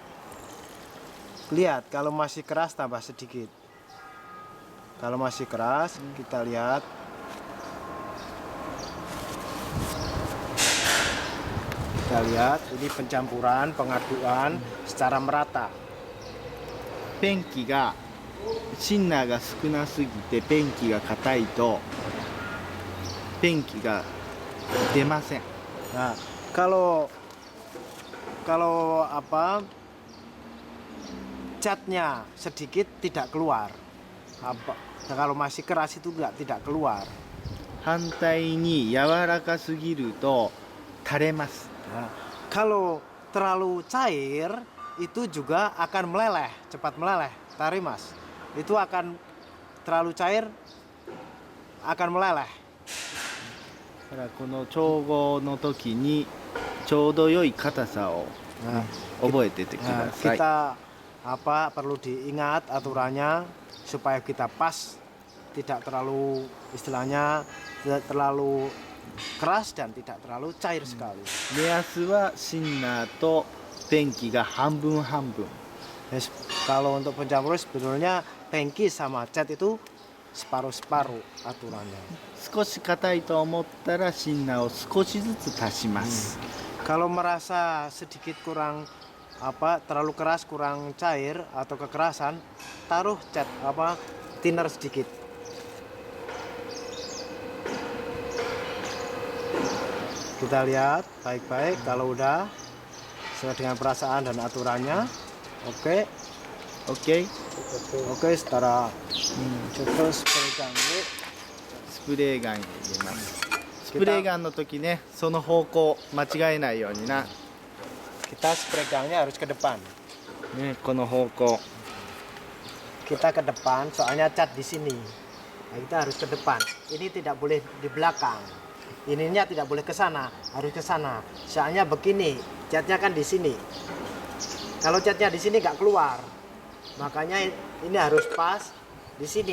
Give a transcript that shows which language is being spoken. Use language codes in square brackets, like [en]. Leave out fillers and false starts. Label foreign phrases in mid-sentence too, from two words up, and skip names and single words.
[id] Lihat kalau masih keras tambah sedikit. Kalau masih keras kita lihat. Kita lihat ini pencampuran, pengaduan secara merata. [ja] ペンキがシンナーが少なすぎてペンキが硬いとペンキが出ません。 [id] Nah, kalau apa catnya sedikit tidak keluar. Apa kalau masih keras itu tidak keluar. [ja] 反対に柔らかすぎると垂れます。 [id] Nah, kalau terlalu cair itu juga akan meleleh, cepat meleleh. Tari mas, itu akan terlalu cair akan meleleh. [ja] だからこの調合の時にちょうど良い硬さを [id] Nah, [ja] 覚えててく [id] nah, [ja] ださい。 [id] kita perlu diingat aturannya supaya kita pas, tidak terlalu istilahnya tidak terlalu keras dan tidak terlalu cair sekali. [ja] 目安はシンナーとペンキが半分半分。 [id] Yes, kalau untuk pencampur sebetulnya pengki sama cat itu separuh-separuh aturannya. [ja] 少し硬いと思ったらシンナーを少しずつ足します。 [id] Kalau merasa sedikit kurang terlalu keras, kurang cair atau kekerasan, taruh cat thinner sedikit. Kita lihat baik-baik kalau udah sesuai dengan perasaan dan aturannya. Oke. OK。 Oke, setara contoh [en] spray gun. [ja] スプレーガン入れます。スプレーガンの時ね、その方向間違えないようにな。 [id] Kita [en] spray gunnya [id] harus ke depan. [ja] ね、この方向。 [id] Kita ke depan, soalnya cat di sini. Nah, kita harus ke depan. Ini tidak boleh di belakang. Ininya tidak boleh ke sana, harus ke sana. Soalnya begini, catnya kan di sini. Kalau catnya di sini nggak keluar, makanya ini harus pas di sini.